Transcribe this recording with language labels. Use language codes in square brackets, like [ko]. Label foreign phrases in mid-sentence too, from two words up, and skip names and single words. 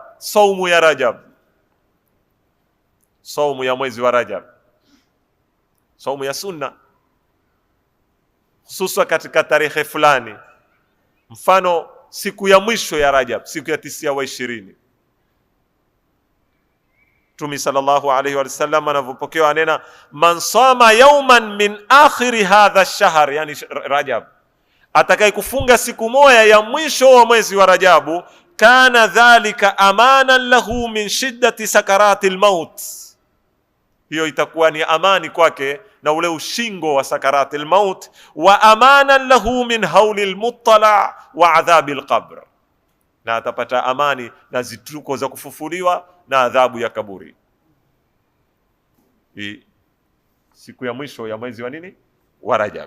[sw] Saumu ya Rajab, saumu ya mwezi wa Rajab, saumu ya sunna, hususa katika tarehe fulani, mfano siku ya mwisho ya Rajab, siku ya 9 wa 20. Mtume [ar] صلى الله عليه وسلم [sw] anavyopokewa anena, [ar] من صام يوما من آخر هذا الشهر, [sw] yani Rajab, atakaye kufunga siku moja ya mwisho wa mwezi wa Rajabu, [ar] كان ذلك أمانا له من شدة سكرات الموت, [sw] hiyo itakuwa ni amani kwake na ule ushingo wa [ar] سكرات الموت, وأمانا له من هول المطلع وعذاب القبر, [sw] na atapata amani na zituko za kufufuliwa na adhabu ya kaburi. Hii siku ya mwisho ya mwezi wa nini wa Rajab.